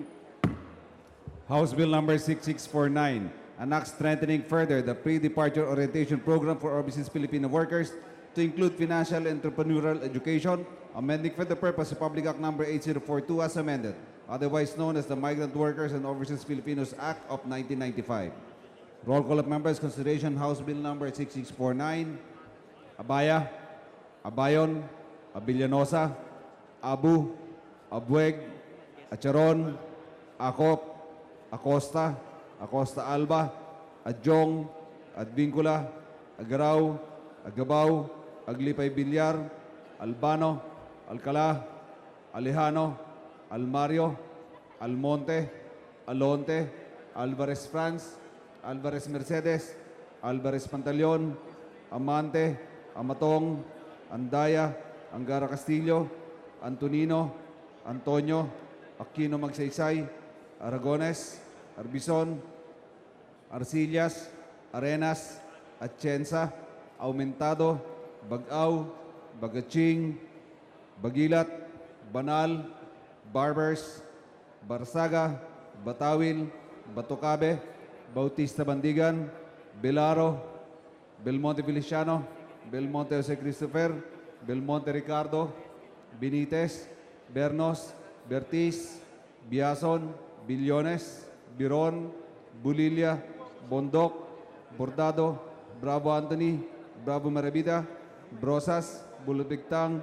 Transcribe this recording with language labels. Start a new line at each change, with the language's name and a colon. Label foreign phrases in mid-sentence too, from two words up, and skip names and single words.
English: House Bill number 6649, an act strengthening further the pre-departure orientation program for overseas Filipino workers to include financial and entrepreneurial education, amending for the purpose of Public Act number 8042 as amended, otherwise known as the Migrant Workers and Overseas Filipinos Act of 1995. Roll call of members. Consideration House Bill number 6649. Abaya, Abayon, Abilianosa, Abu, Abueg, Acharon, Acop, Acosta, Acosta Alba, Adjong, Advincula, Agaraw, Agabaw, Aglipay Bilyar, Albano, Alcala, Alejano, Almario, Almonte, Alonte, Alvarez Franz, Alvarez Mercedes, Alvarez Pantaleon, Amante, Amatong, Andaya, Angara Castillo, Antonino, Antonio, Aquino Magsaysay, Aragones, Arbison, Arcillas, Arenas, Atienza, Aumentado, Bagaw, Bagaching, Bagilat, Banal, Barbers, Barsaga, Batawil, Batucabe, Bautista Bandigan, Belaro, Belmonte Feliciano, Belmonte Jose Christopher, Belmonte Ricardo, Benitez, Bernos, Bertiz, Biason, Billones, Biron, Bulilia, Bondok, Bordado, Bravo Anthony, Bravo Marabida, Brosas, Bulubigtang,